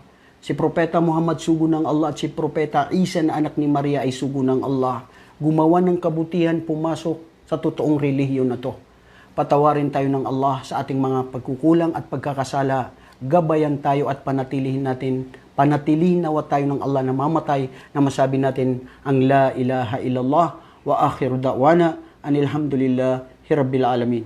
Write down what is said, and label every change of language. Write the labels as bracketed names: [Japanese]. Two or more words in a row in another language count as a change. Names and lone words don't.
[Filipino] Si Propeta Muhammad sugo ng Allah at si Propeta Isa na anak ni Maria ay sugo ng Allah. Gumawa ng kabutihan, pumasok sa totoong relihiyon na to. Patawarin tayo ng Allah sa ating mga pagkukulang at pagkakasala. Gabayan tayo at panatilihin nawa tayo ng Allah na mamatay na masabi natin ang [Arabic] لا إله إلا الله وآخر دعوانا أن الحمد لله رب العالمين.